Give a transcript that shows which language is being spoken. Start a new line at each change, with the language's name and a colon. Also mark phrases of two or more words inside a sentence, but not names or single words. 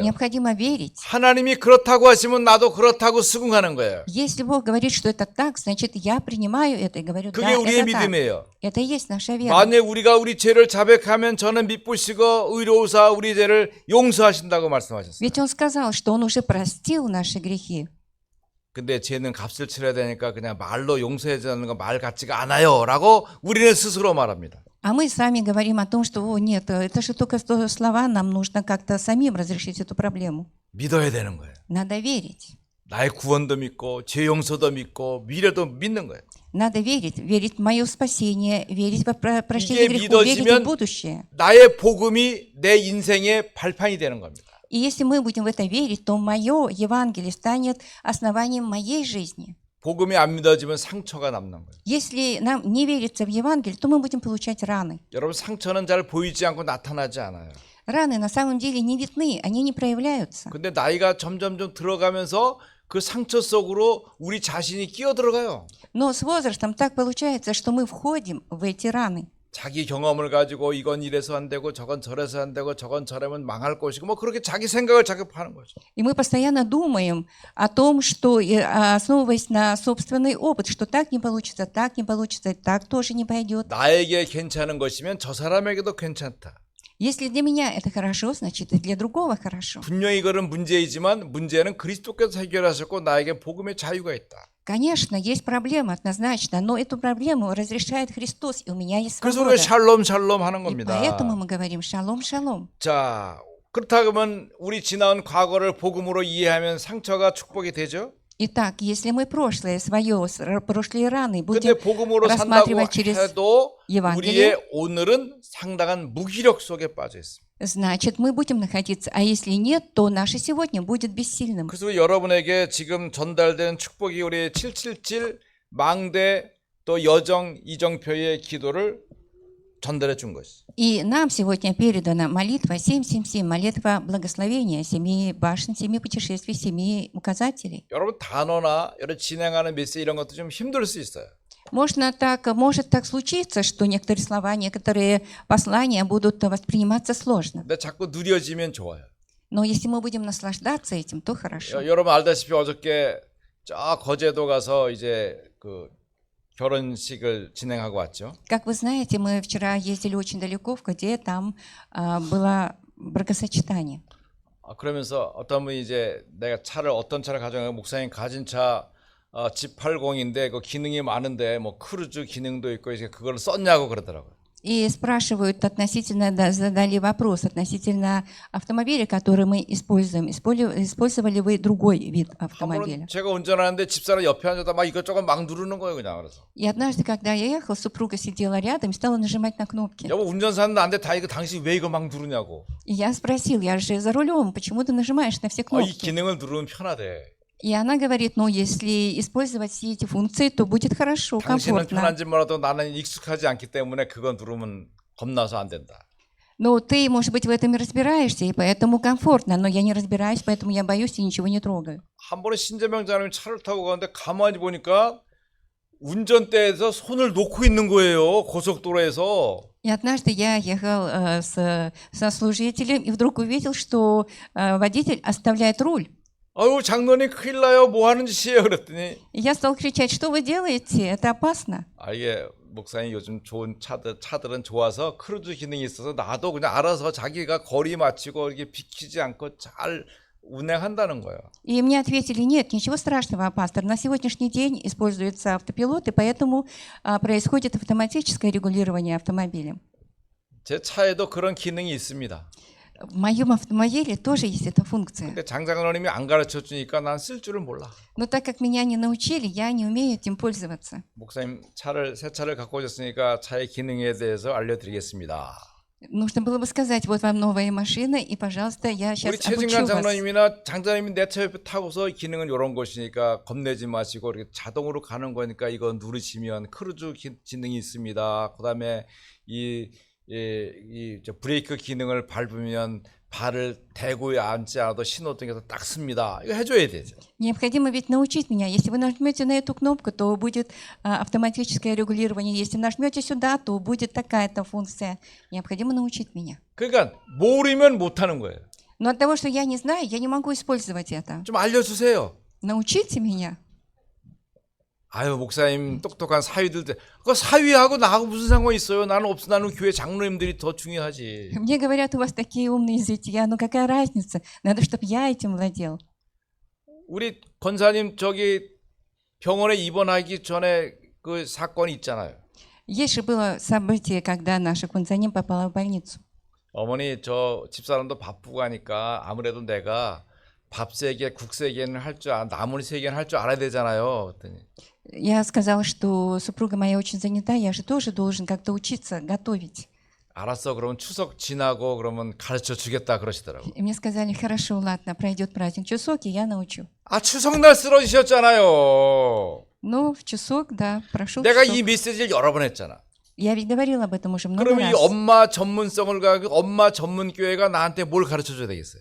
Russian: Необходимо верить.
Korean: 하나님이 그렇다고 하시면 나도 그렇다고 수긍하는 거예요.
Russian: Если Бог говорит, что это так, значит, я принимаю это и говорю, да,
Korean: 그게 우리의
Russian: это так.
Korean: 믿음이에요.
Russian: Это и есть наша вера.
Korean: 만약 우리가 우리 죄를 자백하면 저는 미쁘시고 의로우사 우리 죄를 용서하신다고 말씀하셨어요.
Russian: Ведь Он сказал, что Он уже простил наши грехи.
Korean: 근데 죄는 값을 치러야 되니까 그냥 말로 용서해 주는 거 말 같지가 않아요 라고 우리는 스스로 말합니다.
Russian: А мы сами говорим о том, что о, нет, это же только слова, нам нужно как-то самим разрешить эту проблему.
Korean: 믿어야 되는 거예요.
Russian: Надо верить.
Korean: 나의 구원도 믿고 죄 용서도 믿고 미래도 믿는 거예요.
Russian: Надо верить. Верить в мое спасение, верить в прощение
Korean: 이게
Russian: грехов, верить в
Korean: 믿어지면
Russian: будущее.
Korean: 나의 복음이 내 인생의 발판이 되는 겁니다.
Russian: И если мы будем в это верить, то мое Евангелие станет основанием моей жизни.
Korean: 복음이 안 믿어지면 상처가 남는 거예요.
Russian: Если нам не верится в Евангелие, то мы будем получать раны.
Korean: 여러분 상처는 잘 보이지 않고 나타나지 않아요.
Russian: Раны на самом деле не видны, они не проявляются.
Korean: 근데 나이가 점점 들어가면서 그 상처 속으로 우리 자신이 끼어 들어가요.
Russian: Но с возрастом так получается, что мы входим в эти раны.
Korean: 자기 경험을 가지고 이건 이래서 안 되고 저건 저래서 안 되고 저건 저러면 망할 것이고 뭐 그렇게 자기 생각을 자극하는 거죠.
Russian: И мы постоянно думаем о том, что, основываясь на собственный опыт, что так не получится, так тоже не пойдет.
Korean: 나에게 괜찮은 것이면 저 사람에게도 괜찮다.
Russian: Если для меня это хорошо, значит и для другого хорошо.
Korean: 분명히 그런 문제이지만 문제는 그리스도께서 해결하셨고 나에게 복음의 자유가 있다.
Russian: Конечно, есть проблема однозначно, но эту проблему разрешает Христос, и у меня есть
Korean: 그래서
Russian: свобода.
Korean: 우리가 샬롬 하는
Russian: И
Korean: 겁니다.
Russian: поэтому мы говорим шалом, шалом.
Korean: 자, 그렇다 그러면 우리 지나온 과거를 복음으로 이해하면 상처가 축복이 되죠?
Russian: Итак, если мы прошлое свое, прошлые раны
Korean: 근데
Russian: будем
Korean: 복음으로 산다고
Russian: рассматривать через
Korean: 해도
Russian: Евангелие,
Korean: 우리의 오늘은 상당한 무기력 속에 빠져 있습니다.
Russian: значит, мы будем находиться, а если нет, то наше сегодня будет бессильным.
Korean: 그래서 여러분에게 지금 전달된 축복이 우리 777 망대 또 여정 이정표의 기도를 전달해 준 것이.
Russian: И нам сегодня передана молитва 777, молитва благословения, 7 башен, 7 путешествий, 7 указателей.
Korean: 여러분 단어나 여러 진행하는 메시지 이런 것도 좀 힘들 수 있어요.
Russian: Может так случиться, что некоторые слова, некоторые послания будут восприниматься сложно.
Korean: 근데 자꾸 누려지면 좋아요.
Russian: Но если мы будем наслаждаться этим, то хорошо.
Korean: 여러분 알다시피 어저께 저 거제도 가서 이제 그 결혼식을 진행하고 왔죠.
Russian: Как вы знаете, мы вчера ездили очень далеко, в Коде, там было бракосочетание.
Korean: 그러면서 어떤 분이 이제 내가 어떤 차를 가져가고 목사님 가진 차 G80인데 그 기능이 많은데 뭐 크루즈 기능도 있고 이제 그걸 썼냐고 그러더라고요.
Russian: И спрашивают относительно, да, задали вопрос относительно автомобиля, который мы используем. Использовали вы другой вид
Korean: 한
Russian: автомобиля?
Korean: 번은 제가 운전하는데 집사람 옆에 앉아서 막 이것저것 막 누르는 거예요, 그냥. 그래서
Russian: И однажды, когда я ехала, супруга сидела рядом и стала нажимать на кнопки.
Korean: 여보 운전사는 나한테 다 이거 당신 왜 이거 막 누르냐고.
Russian: И я спросил, я же за рулем, почему ты нажимаешь на все
Korean: 이
Russian: кнопки?
Korean: 기능을 누르면 편하대.
Russian: И она говорит, ну, если использовать все эти функции, то будет хорошо,
Korean: 당신은
Russian: комфортно.
Korean: 편한지 몰라도 나는 익숙하지 않기 때문에 그거 누르면 겁나서 안 된다.
Russian: Но ты, может быть, в этом и разбираешься, и поэтому комфортно, но я не разбираюсь, поэтому я боюсь и ничего не трогаю.
Korean: 한 번에 신재명자님이 차를 타고 가는데 가만히 보니까 운전대에서 손을 놓고 있는 거예요. 고속도로에서.
Russian: И однажды я ехал со служителем и вдруг увидел, что водитель оставляет руль.
Korean: 아유 장로님 큰일 나요. 뭐 하는 짓이에요? 그랬더니
Russian: И я стал кричать, что вы делаете? Это опасно.
Korean: 이게 목사님 요즘 좋은 차들은 좋아서 크루즈 기능이 있어서 나도 그냥 알아서 자기가 거리 맞추고 이렇게 비키지 않고 잘 운행한다는 거예요.
Russian: И мне ответили, нет, ничего страшного, пастор. На сегодняшний день используется автопилот, и поэтому происходит автоматическое регулирование автомобилем.
Korean: 제 차에도 그런 기능이 있습니다.
Russian: В моем автомобиле тоже есть эта функция.
Korean: 근데 장장로님이 안 가르쳐 주니까 난 쓸 줄을 몰라.
Russian: Но так как меня не научили, я не умею этим пользоваться.
Korean: 목사님 새 차를 갖고 오셨으니까 차의 기능에 대해서 알려드리겠습니다.
Russian: Нужно было бы сказать, вот вам новая машина, и, пожалуйста, я сейчас
Korean: 우리 최진관
Russian: обучу вас.
Korean: 장로님이나 장장님이 내 차 옆에 타고서 이 기능은 이런 것이니까 겁내지 마시고 이렇게 자동으로 가는 거니까 이거 누르시면 크루즈 기능이 있습니다. 그다음에 이 브레이크 기능을 밟으면 발을 대고 앉지 않아도 신호등에서 딱 씁니다. 이거 해줘야 되죠.
Russian: Необходимо ведь научить меня. Если вы нажмете на эту кнопку, то будет автоматическое регулирование. Если нажмете сюда, то будет такая-то функция. Необходимо научить меня.
Korean: 그러니까 모르면 못하는 거예요.
Russian: Но от того, что я не знаю, я не могу использовать это.
Korean: 좀 알려주세요.
Russian: Научите меня.
Korean: 아유 목사님 똑똑한 사위들 그 사위하고 나하고 무슨 상관이 있어요? 나는 교회 장로님들이 더 중요하지.
Russian: Мне говорят, у вас такие умные зятья, но какая разница? Надо, чтобы я этим владел.
Korean: 우리 권사님 저기 병원에 입원하기 전에 그 사건이 있잖아요.
Russian: Есть же было событие, когда наша Кунцаним попала в больницу.
Korean: 어머니 저 집사람도 바쁘고 하니까 아무래도 내가 밥 세개, 국 세개는 나물 세개는 할 줄 알아야 되잖아요. 그랬더니
Russian: Я сказала, что супруга моя очень занята, я же тоже должен как-то учиться готовить.
Korean: 알았어. 그러면 추석 지나고 그러면 가르쳐 주겠다 그러시더라고.
Russian: И мне сказали, хорошо, ладно, пройдет праздник Чусок, и я научу.
Korean: 추석날 쓰러지셨잖아요.
Russian: Ну, в Чусок, да, прошел
Korean: 내가
Russian: Чусок.
Korean: 이 메시지를 여러 번 했잖아.
Russian: Я ведь говорила об этом уже много
Korean: 그러면 이
Russian: раз.
Korean: 엄마 전문성을 가지고 엄마 전문 교회가 나한테 뭘 가르쳐 줘야 되겠어요?